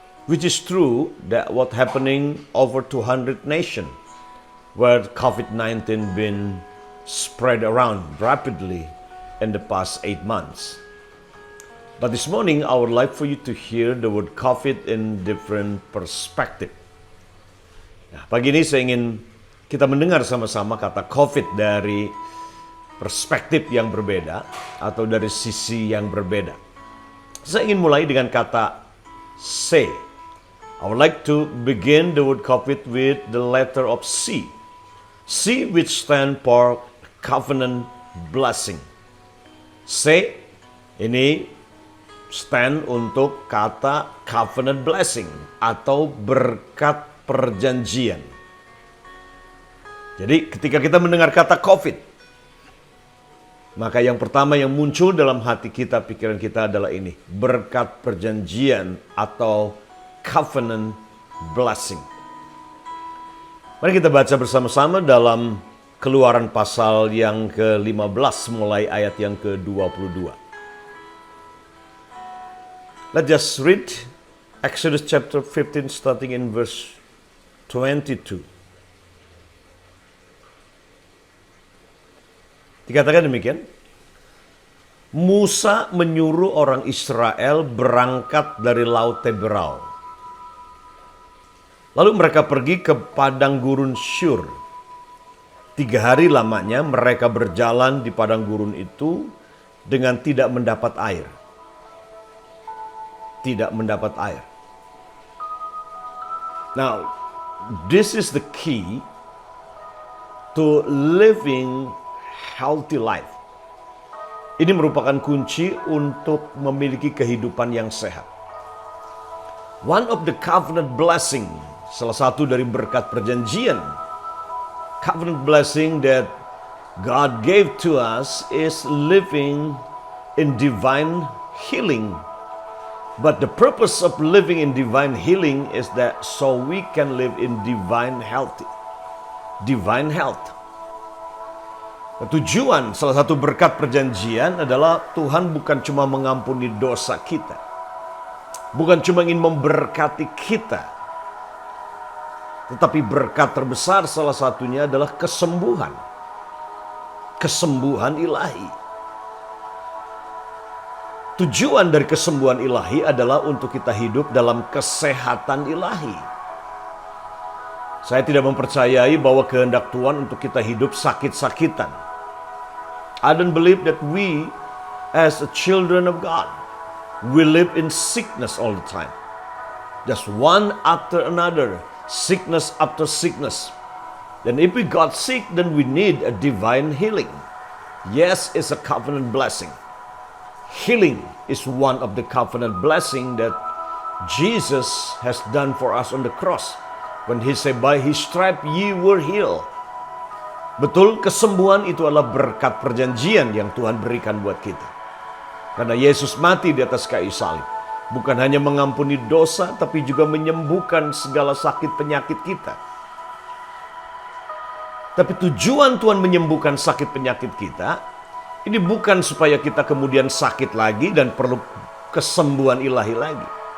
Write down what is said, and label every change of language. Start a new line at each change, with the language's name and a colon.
English: Which is true that what happening over 200 nations where COVID-19 been spread around rapidly in the past 8 months. But this morning I would like for you to hear the word COVID in different perspective.
Indonesian: Nah, pagi ini saya ingin kita mendengar sama-sama kata COVID dari perspektif yang berbeda atau dari sisi yang berbeda. Saya ingin mulai dengan kata C.
English: I would like to begin the word COVID with the letter of C. C which stand for covenant blessing.
Indonesian: C ini stand untuk kata covenant blessing atau berkat perjanjian. Jadi ketika kita mendengar kata COVID, maka yang pertama yang muncul dalam hati kita, pikiran kita adalah ini, berkat perjanjian atau covenant blessing. Mari kita baca bersama-sama dalam Keluaran pasal yang ke-15 mulai ayat yang ke-22.
English: Let's just read Exodus chapter 15 starting in verse 22.
Indonesian: Dikatakan demikian, Musa menyuruh orang Israel berangkat dari Laut Teberau. Lalu mereka pergi ke padang gurun Syur. 3 hari lamanya mereka berjalan di padang gurun itu dengan tidak mendapat air. Tidak mendapat air.
English: Now, this is the key to living healthy life.
Indonesian: Ini merupakan kunci untuk memiliki kehidupan yang sehat.
English: One of the covenant blessing,
Indonesian: salah satu dari berkat perjanjian,
English: covenant blessing that God gave to us is living in divine healing. But the purpose of living in divine healing is that so we can live in divine health. Divine health.
Indonesian: Tujuan salah satu berkat perjanjian adalah Tuhan bukan cuma mengampuni dosa kita. Bukan cuma ingin memberkati kita. Tetapi berkat terbesar salah satunya adalah kesembuhan. Kesembuhan ilahi. Tujuan dari kesembuhan ilahi adalah untuk kita hidup dalam kesehatan ilahi. Saya tidak mempercayai bahwa kehendak Tuhan untuk kita hidup sakit-sakitan.
English: I don't believe that we as a children of God, we live in sickness all the time. Just one after another, sickness after sickness. Then if we got sick, then we need a divine healing. Yes, it's a covenant blessing. Healing is one of the covenant blessing that Jesus has done for us on the cross. When he said, by his stripe ye were healed.
Indonesian: Betul, kesembuhan itu adalah berkat perjanjian yang Tuhan berikan buat kita. Karena Yesus mati di atas kayu salib. Bukan hanya mengampuni dosa, tapi juga menyembuhkan segala sakit penyakit kita. Tapi tujuan Tuhan menyembuhkan sakit penyakit kita, ini bukan supaya kita kemudian sakit lagi dan perlu kesembuhan ilahi lagi.